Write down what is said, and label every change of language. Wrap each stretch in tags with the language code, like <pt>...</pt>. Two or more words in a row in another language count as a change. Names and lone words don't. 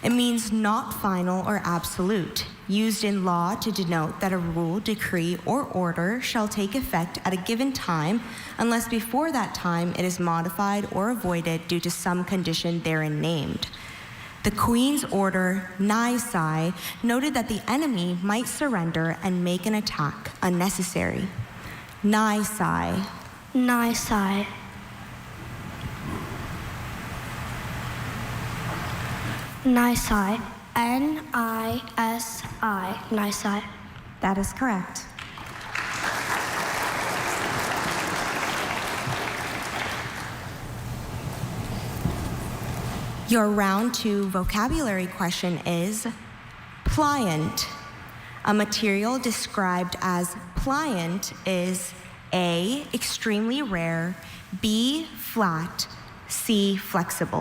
<en>It means not final or absolute, used in law to denote that a rule, decree, or order shall take effect at a given time unless before that time it is modified or avoided due to some condition therein named. The Queen's order, nisi, noted that the enemy might surrender and make an attack unnecessary. Nisi. Nisi. Nisi. N-I-S-I. Nisi. That is correct. Your round 2 vocabulary question is pliant. A material described as pliant is A, extremely rare, B, flat, C, flexible.</en>